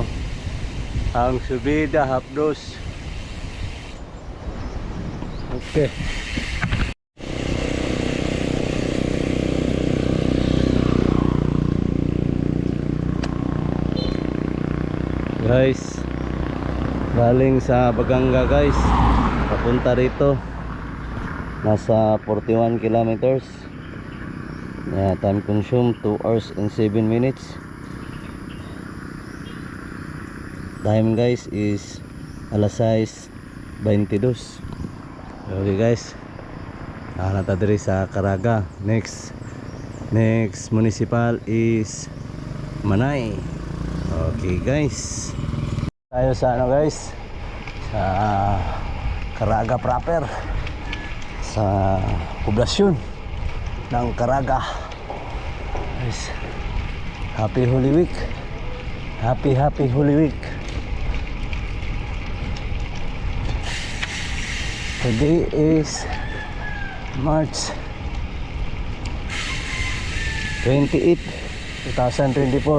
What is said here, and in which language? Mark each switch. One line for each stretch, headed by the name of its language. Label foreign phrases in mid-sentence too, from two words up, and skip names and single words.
Cebuano: Ang subida, hapdos. Okay.
Filipino: Guys, galing sa Baganga guys, papunta rito. Nasa 41 kilometers.
English: Time consume 2 hours and 7 minutes. Time guys is alas 6:22.
Cebuano: Okay guys, nata diri sa Caraga.
English: Next municipal is Manay.
Filipino: Okay guys, tayo sa ano guys, sa Caraga proper, sa poblasyon ng Caraga. Guys,
English: happy Holy Week. Happy Holy Week. Today is March 28, 2024.